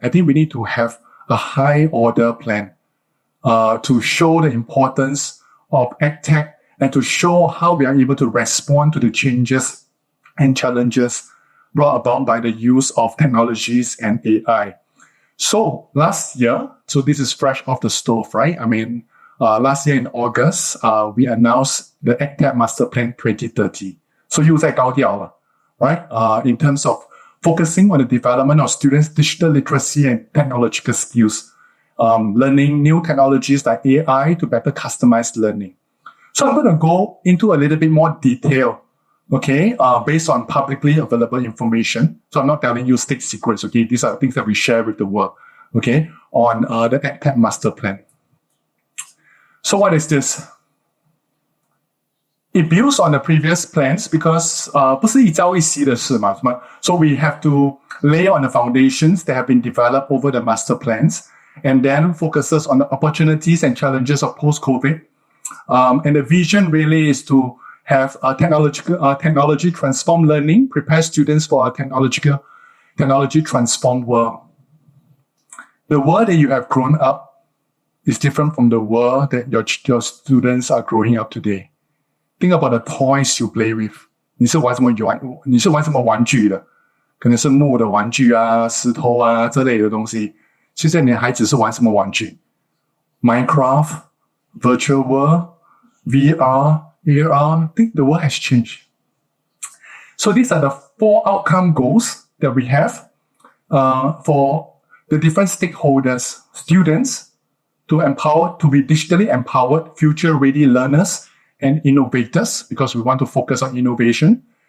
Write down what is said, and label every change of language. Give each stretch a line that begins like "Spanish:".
English: I think we need to have a high order plan to show the importance of EdTech and to show how we are able to respond to the changes and challenges brought about by the use of technologies and AI. So last year, so this is fresh off the stove, right? I mean, last year in August, we announced the EdTech Master Plan 2030.
Chinese: So 又在高调了, right?
English: In terms of focusing on the development of students' digital literacy and technological skills, learning new technologies like AI to better customize learning. So I'm going to go into a little bit more detail, okay, based on publicly available information. So I'm not telling you state secrets, okay? These are things that we share with the world, okay, on the EdTech Master Plan. So what is this? It builds on the previous plans because
Chinese: 不是一朝一夕的事嘛,
English: so we have to lay on the foundations that have been developed over the master plans and then focuses on the opportunities and challenges of post-COVID. And the vision really is to have technology transformed learning, prepare students for a technology transformed world. The world that you have grown up is different from the world that your students are growing up today. Think about the toys you play with.
Chinese: 你是玩什么玩具的？可能是木的玩具啊、石头啊这类的东西。现在你的孩子是玩什么玩具？
English: Minecraft, virtual world, VR, AR. I think the world has changed. So these are the 4 outcome goals that we have for the different stakeholders, students, to be digitally empowered, future-ready learners and innovators, because we want to focus on innovation.